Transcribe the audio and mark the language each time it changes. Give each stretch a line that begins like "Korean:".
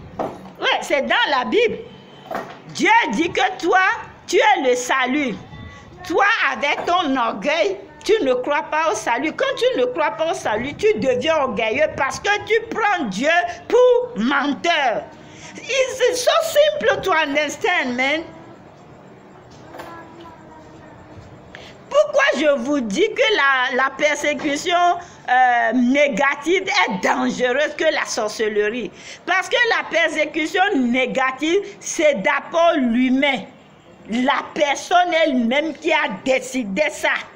French: Oui, c'est dans la Bible. Dieu dit que toi, tu es le salut. Toi, avec ton orgueil, tu ne crois pas au salut. Quand tu ne crois pas au salut, tu deviens orgueilleux parce que tu prends Dieu pour menteur.
English: It's so simple to understand, man.
French: Pourquoi je vous dis que la persécution négative est dangereuse que la sorcellerie? Parce que la persécution négative, c'est d'abord l'humain. La personne elle-même qui a décidé ça.